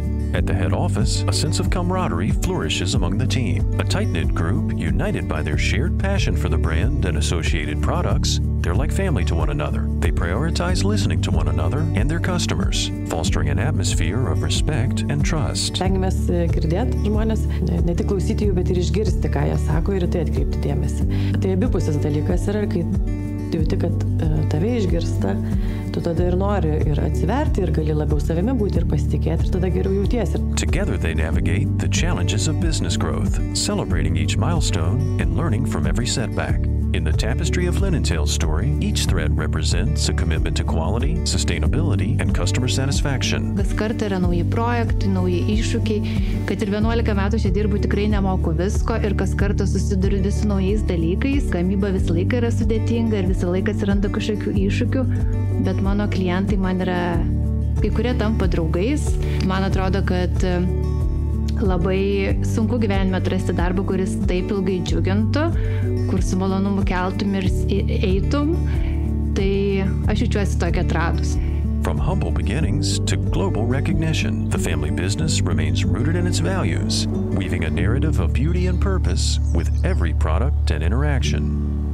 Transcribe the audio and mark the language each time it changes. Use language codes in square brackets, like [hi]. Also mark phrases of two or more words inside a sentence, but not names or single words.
[en] At the head office, a sense of camaraderie flourishes among the team. A tight-knit group, united by their shared passion for the brand and associated products, they're like family to one another. They prioritize listening to one another and their customers, fostering an atmosphere of respect and trust. [lt] Stengiamės girdėti žmonės, ne tik klausyti jų, bet ir išgirsti, ką jie sako, ir tai atkreipti dėmesį. Tai abipusis dalykas yra, kai jauti, kad tave išgirsta, tu tada ir nori ir atsiverti, ir gali labiau savimi būti, ir pasitikėti, ir tada geriau jautiesi. [en] Together they navigate the challenges of business growth, celebrating each milestone and learning from every setback. In the tapestry of Linen-Tail's story, each thread represents a commitment to quality, sustainability, and customer satisfaction. [lt] Kas kartą yra nauji projektai, nauji iššūkiai, kad ir 11 metų čia dirbu tikrai nemoku visko ir kas kartą susiduriu vis su naujais dalykais. Gamyba visą laiką yra sudėtinga ir visą laiką atsiranda kažkokių iššūkių, bet mano klientai man yra, kai kurie tampa draugais. Man atrodo, kad labai sunku gyvenime atrasti darbą, kuris taip ilgai džiugintų, kur su malonumu keltum ir eitum, tai aš jaučiuosi tokia atradus. [en] From humble beginnings to global recognition, the family business remains rooted in its values, weaving a narrative of beauty and purpose with every product and interaction.